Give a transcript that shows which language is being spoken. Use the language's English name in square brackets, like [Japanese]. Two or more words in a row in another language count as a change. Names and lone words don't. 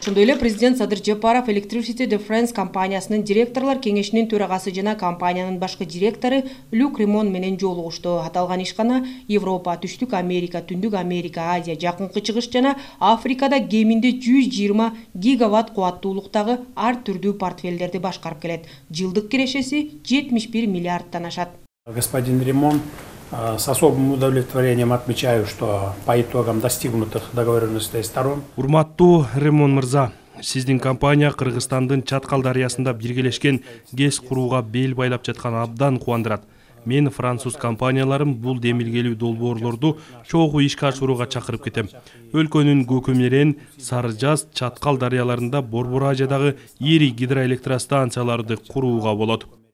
[Kyrgyz] Ошондой эле президент Садыр Жапаров Electricity de France компаниясынын директорлор кеңешинин төрагасы жана компаниянын башкы директору Люк Ремон менен жолугушту. Аталган ишкана Европа, Түштүк Америка, Түндүк Америка, Азия, Жакынкы Чыгыш жана Африкада кеминде 120 гигаватт кубаттуулуктагы ар түрдүү портфелдерди башкарып келет. Жылдык кирешеси 71 миллиардтан ашат. [Russian] Господин Ремон, с особым удовлетворением отмечаю, что по итогам достигнутых договоренностей сторон. [Kyrgyz] Урматтуу Ремон мырза, сиздин компания Кыргызстандын Чаткал дарыясында биргелешкен ГЭС курууга бел байлап жаткан абдан кубандырат. Мен француз компанияларым бул демилгелүү долбоорлорду чогуу ишке ашырууга чакырып кетем. Өлкөнүн Көкөмерен, Сарыжаз, Чаткал дарыяларында Борбор Азиядагы ири гидроэлектростанцияларды курууга болот.